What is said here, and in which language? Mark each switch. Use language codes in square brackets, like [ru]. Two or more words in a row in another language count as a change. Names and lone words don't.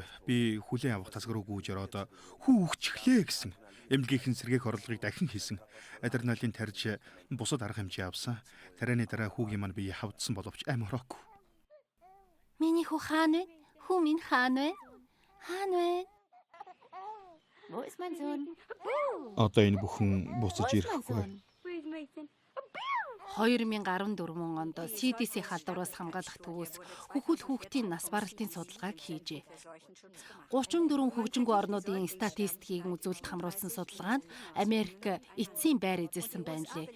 [mn] Би хүлээн авах тасаг руу гүйж ороод "Хүү үхчихлээ" гэсэн. Эмнэлгийнхэн сэргээх орлогыг дахин хийсэн. Адреналин тарьж бусад арга хэмжээ авсан. Тарианы дараа хүүгийн маань бие хавдсан боловч амь ороогүй. Миний хүү хаана вэ? Хүү минь хаана вэ? Хаана вэ? [de] Wo ist mein Sohn? [mn] Одоо энэ бүхэн буцаж ирэхгүй. 2014 онд CDC халдвараас хамгаалах төвөөс хөхүүл хүүхдийн нас баралтын судалгааг хийжээ. 34 хөгжингүй орнуудын статистикийг үзүүлэлт хамруулсан судалгаанд Америк эцсийн байр эзэлсэн байна лээ.